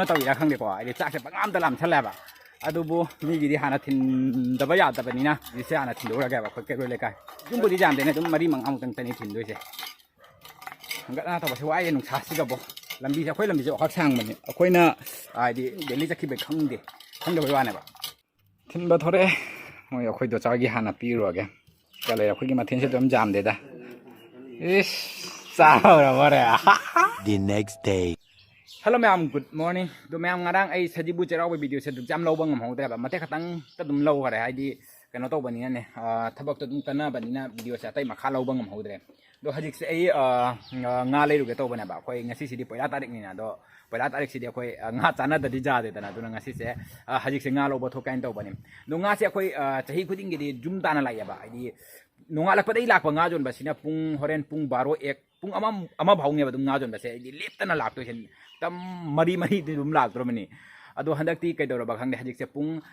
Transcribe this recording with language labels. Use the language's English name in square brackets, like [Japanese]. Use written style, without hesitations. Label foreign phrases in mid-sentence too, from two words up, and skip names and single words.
[Manipuri] ꯇꯧꯏꯔꯥ ꯈꯪꯗꯦꯀꯣ ꯍꯥꯏꯗꯤ ꯆꯥꯛꯁꯦ ꯄꯪꯂꯥꯝꯗ ꯂꯥꯝꯁꯜꯂꯦꯕ ꯑꯗꯨꯕꯨ ꯃꯤꯒꯤꯗꯤ ꯍꯥꯟꯅ ꯊꯤꯟꯗꯕ ꯌꯥꯗꯕꯅꯤꯅ ꯍꯧꯖꯤꯛꯁꯦ ꯍꯥꯟꯅ ꯊꯤꯟꯗꯣꯛꯎꯔꯒꯦꯕ ꯑꯩꯈꯣꯏ ꯀꯩꯔꯣꯏ ꯂꯩꯀꯥꯏ ꯌꯨꯝꯕꯨꯗꯤ ꯌꯥꯝꯗꯦꯅꯦ ꯑꯗꯨꯝ 4-5ꯃꯨꯛꯇꯪꯇꯅꯤ ꯊꯤꯟꯗꯣꯏꯁꯦ ꯍꯪꯒꯠꯅ ꯇꯧꯕꯁꯦ ꯋꯥꯏꯌꯦ ꯅꯨꯡꯁꯥꯁꯤꯒꯕꯣ ꯂꯝꯕꯤꯁꯦ ꯑꯩꯈꯣꯏ ꯂꯝꯕꯤꯁꯦ ꯋꯥꯈꯛ ꯁꯥꯡꯕꯅꯤ ꯑꯩꯈꯣꯏꯅ ꯍꯥꯏꯗꯤ ꯗꯦꯜꯂꯤ ꯆꯠꯈꯤꯕꯩ ꯈꯪꯗꯕꯩ ꯋꯥꯅꯦꯕ ꯊꯤꯟꯕ ꯊꯣꯔꯛꯑꯦ ꯃꯣꯏ ꯑꯩꯈꯣꯏ ꯗꯣꯆꯥꯒꯤ ꯍꯥꯟꯅ ꯄꯤꯔꯨꯔꯒꯦ ꯀ ꯂꯩꯔꯦ ꯑꯩꯈꯣꯏꯒꯤ ꯃꯊꯦꯜꯁꯦ ꯑꯗꯨꯝ ꯌꯥꯝꯗꯦꯗ ꯏꯁ ꯆꯥꯎꯔꯕꯣꯔꯦ [English] The next day. [Manipuri] ꯍꯜꯂꯣ ꯃꯌꯥꯝ [English] good morning [Manipuri] ꯑꯗꯣ ꯃꯌꯥꯝ ꯉꯔꯥꯡ ꯑꯩ ꯁꯖꯤꯕꯨ ꯆꯩꯔꯥꯎꯕ ꯚꯤꯗꯤꯑꯣꯁꯦ ꯑꯗꯨꯝ ꯌꯥꯝ ꯂꯧꯕ ꯉꯝꯍꯧꯗ꯭ꯔꯦꯕ ꯃꯇꯦꯛ ꯈꯛꯇꯪꯇ ꯑꯗꯨꯝ ꯂꯧꯈꯔꯦ ꯍꯥꯏꯗꯤ ꯀꯩꯅꯣ ꯇꯧꯕꯅꯤꯅꯅꯦ ꯊꯕꯛꯇꯣ ꯑꯗꯨꯝ ꯀꯟꯅꯕꯅꯤꯅ ꯚꯤꯗꯤꯑꯣꯁꯦ ꯑꯇꯩ ꯃꯈꯥ ꯂꯧꯕ ꯉꯝꯍꯧꯗ꯭ꯔꯦ ꯑꯗꯣ ꯍꯧꯖꯤꯛꯁꯦ ꯑꯩ ꯉꯥ ꯂꯩꯔꯨꯒꯦ ꯇꯧꯕꯅꯦꯕ ꯑꯩꯈꯣꯏ ꯉꯁꯤꯁꯤꯗꯤ ꯄꯣꯏꯂꯥ ꯇꯥꯔꯤꯛꯅꯤꯅ ꯑꯗꯣ ꯄꯣꯏꯂꯥ ꯇꯥꯔꯤꯛꯁꯤꯗꯤ ꯑꯩꯈꯣꯏ ꯉꯥ ꯆꯥꯅꯗꯗꯤ ꯌꯥꯗꯦꯗꯅ ꯑꯗꯨꯅ ꯉꯁꯤꯁꯦ ꯍꯧꯖꯤꯛꯁꯦ ꯉꯥ ꯂꯧꯕ ꯊꯣꯛꯀꯦ ꯍꯥꯏꯅ ꯇꯧꯕꯅꯤ ꯑꯗꯣ ꯉꯥꯁꯦ ꯑꯩꯈꯣꯏ ꯆꯍꯤ ꯈꯨꯗꯤꯡꯒꯤꯗꯤ ꯖꯨꯝ ꯇꯥꯅ ꯂꯥꯛꯑꯦꯕ ꯍꯥꯏꯗꯤ ꯅꯣꯡꯉꯥꯜꯂꯛꯄꯗꯒꯤ ꯂꯥꯛꯄ ꯉꯥ ꯌꯣꯟꯕꯁꯤꯅ ꯍꯣꯔꯦꯟ ꯄꯨꯡ 12 ꯄꯨꯡ ꯑꯃ ꯐꯥꯎꯅꯦꯕ ꯑꯗꯨꯝ ꯉꯥ ꯌꯣꯟꯕꯁꯦ ꯍꯥꯏꯗꯤ ꯂꯦꯞꯇꯅ ꯂꯥꯛꯇꯣꯏꯁꯦ ꯇꯝ 4-4ꯗꯤ ꯑꯗꯨꯝ ꯂꯥꯛꯇ꯭ꯔꯕꯅꯤ ꯑꯗꯣ ꯍꯟꯗꯛꯇꯤ ꯀꯩꯗꯧꯔꯕ ꯈꯪꯗꯦ ꯍꯧꯖꯤꯛꯁꯦ ꯄꯨꯡ